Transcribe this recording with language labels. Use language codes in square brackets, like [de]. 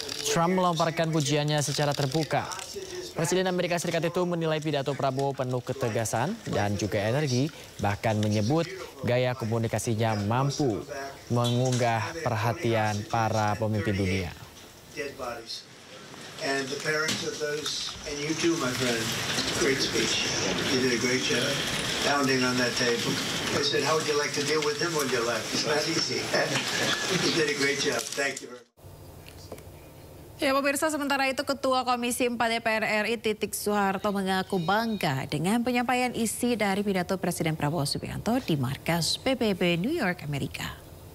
[id] Trump melontarkan pujiannya secara terbuka. Presiden Amerika Serikat itu menilai pidato Prabowo penuh ketegasan dan juga energi, bahkan menyebut gaya komunikasinya mampu mengunggah perhatian para pemimpin dunia. [en] And the parents of those, and you too, my friend, great speech. You did a great job pounding on that table. I said, how would you like to deal with him when you left? It's not easy. You did a great job. Thank you very much. [id] Ya, pemirsa, sementara itu Ketua Komisi 4 DPR RI Titik Soeharto mengaku bangga dengan penyampaian isi dari pidato Presiden Prabowo Subianto di markas PBB New York, Amerika.